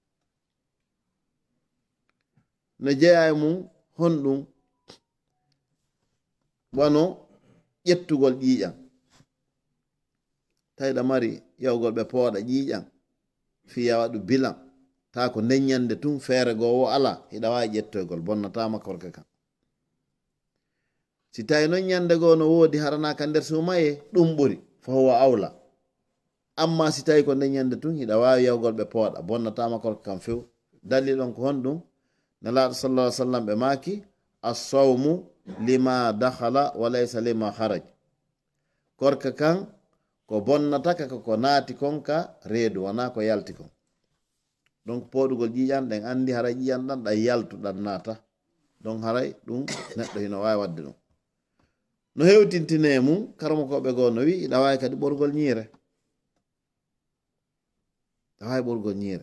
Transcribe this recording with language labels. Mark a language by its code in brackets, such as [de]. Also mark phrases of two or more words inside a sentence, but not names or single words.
[ff] no jeeya e mum honɗum wano ƴettugol ƴiiƴam, tawiɗa mari yawgol ɓe pooɗa ƴiiƴam fiya waɗu bilan ta ko ndeññande tun feere goo ala hiɗa wawi ƴettoygol bonnatama korka kan. si tawi noon ñande goo no woodi haranaka nder sumaye ɗum ɓuri [ar] فهو أولى, [ff] amma si tawi ko ndeññande tun hiɗa wawi yawgol ɓe pooɗa bonnatama korka kan few. dalil on ko honɗum nelaɗo [ar] صلى الله عليه وسلم [ff] ɓe maaki [ar] الصوم لما دخل وليس لما خرج, [ff] korka kan ko bonnataka ko naati konka reedu wona ko yalti kon. donc poɗugol ƴiƴan ɗen andi haray ƴiƴan ɗan ɗan yaltu ɗan naata, donc haray ɗum neɗɗo hino wawi wadde ɗum. no hewtintine mum karamo koɓe goo no wi iɗa wawi kadi ɓorgol ñiire, a wawi ɓorgol ñiire.